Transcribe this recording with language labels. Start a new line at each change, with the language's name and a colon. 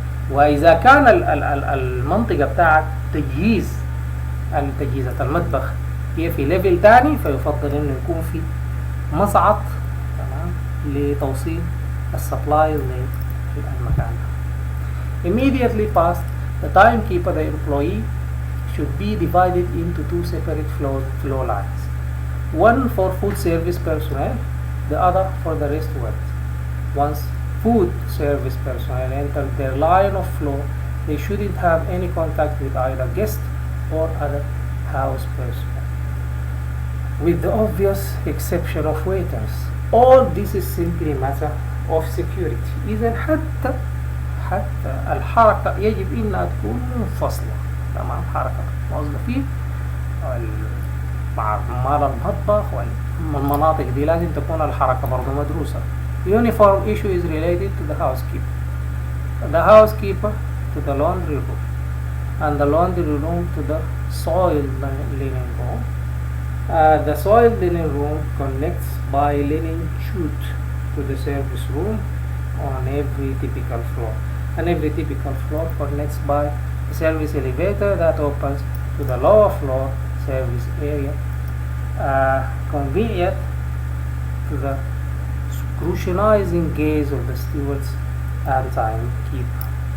Arabic: وإذا كان المنطقة بتاعت تجهيزة المطبخ هي في ليفل تاني، فيفضل انه يكون في مصعد تمام لتوصيل السبلايز للمكان ده.
English: Immediately past the timekeeper, the employee should be divided into two separate flow lines, one for food service personnel, the other for the restaurant. Once food service personnel enter their line of flow, they shouldn't have any contact with either guest or other house personnel, with the obvious exception of waiters. All this is simply a matter of security.
Arabic: إذا حتى الحركة يجب إنها تكون منفصلة تمام. حركة الموظفين مع عمال المطبخ والمناطق دي لازم تكون الحركة برضو مدروسة.
English: Uniform issue is related to the housekeeper. The housekeeper to the laundry room, and the laundry room to the soiled linen room. The soiled linen room connects by linen chute to the service room on every typical floor, and every typical floor connects by a service elevator that opens to the lower floor service area, convenient to the scrutinizing gaze of the stewards and timekeeper.